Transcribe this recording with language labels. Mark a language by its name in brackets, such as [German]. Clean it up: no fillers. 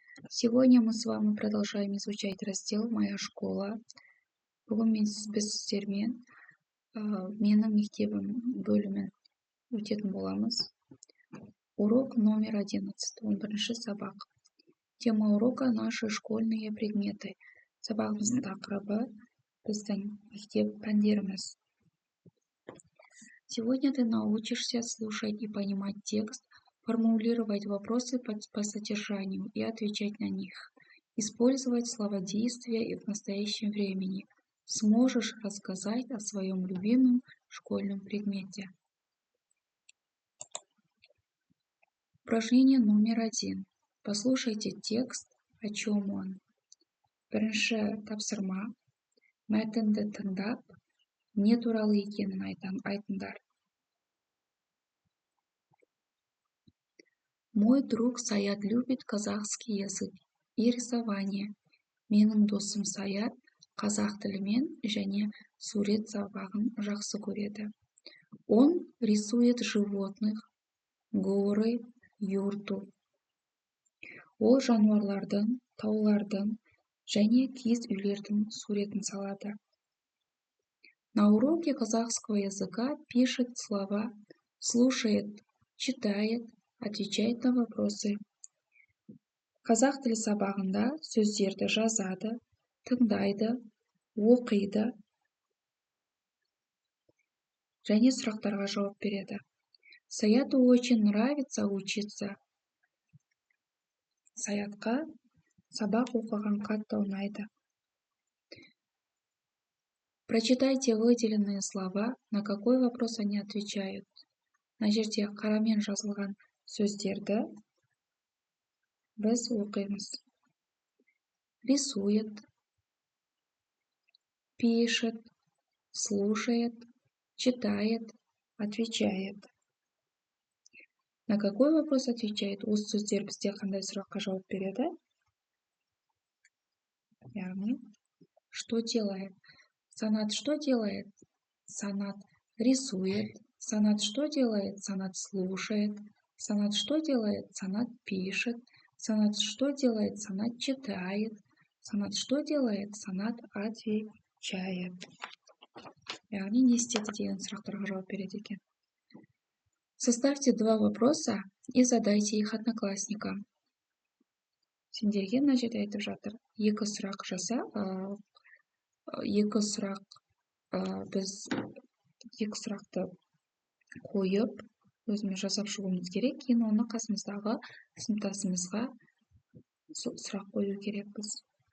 [Russian] Сегодня мы с вами продолжаем изучать раздел «Моя школа». [Kazakh] Бүгін біз сіздермен менің мектебім бөлімін өтетін боламыз. [Russian] Урок номер 11, [Kazakh] 11 сабақ. [Russian] Тема урока «Наши школьные предметы». [Kazakh] Сабағымыздың тақырыбы біздің мектеп пәндеріміз. [Russian] Сегодня ты научишься слушать и понимать текст, формулировать вопросы по содержанию и отвечать на них, использовать словодействие и в настоящем времени. Сможешь рассказать о своем любимом школьном предмете. Упражнение номер 1. Послушайте текст, о чем он. [Kazakh] Бірінші тапсырма. Мәтінді тыңдап, не туралы екенін айтыңдар. [Russian] Мой друг Саят любит казахский язык и рисование. [Kazakh] Менің досым Саят қазақ тілімен және сурет сабағын жақсы көреді. [Russian] Он рисует животных, горы, юрту. [Kazakh] Ол жануарлардың, таулардың және киіз үйлердің суретін салады. [Russian] На уроке казахского языка пишет слова, слушает, читает, отвечает на вопросы. [Kazakh] Қазақ тілі сабағында сөздерді жазады, тыңдайды, оқиды және сұрақтарға жауап береді. [Russian] Саяту очень нравится учиться. [Kazakh] Саятқа сабақ оқыған қатты ұнайды. [Russian] Прочитайте выделенные слова, на какой вопрос они отвечают. [Kazakh] На жерде қарамен жазылған сөздерді біз оқимыз. [Russian] Рисует, пишет, слушает, читает, отвечает. На какой вопрос отвечает? [Kazakh] Осы сөздер бізде қандай сұраққа жауап береді? Яғни, [Russian] что делает? Санат что делает? Санат рисует. Санат что делает? Санат слушает. Санат что делает? Санат пишет. Санат что делает? Санат читает. Санат что делает? Санат отвечает. [Kazakh] Яғни не істеді деген сұрақтарға жауап береді екен. [Russian] Составьте 2 вопроса и задайте их одноклассникам. [Kazakh] Сендерге мына жерде айтып жатыр. 2 сұрақ жаса, 2 сұрақ біз 2 сұрақты қойып, өзіміз жасап шығуымыз керек, кейін оны қасымыздағы сыныптасымызға сұрақ қою керекпіз.